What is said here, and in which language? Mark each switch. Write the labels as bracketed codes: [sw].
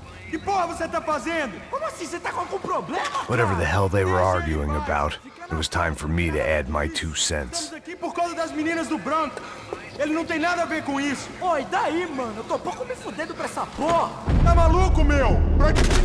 [pt] Que porra você tá fazendo? Como assim? Você tá com algum problema? [en] Whatever the hell they were arguing about, it was time for me to add my 2 cents. [pt] Estamos aqui por causa das meninas do branco. Ele não tem nada a ver com isso. Oi, daí, mano? Eu tô pouco me fudendo pra essa porra. Tá maluco, meu? Pra que...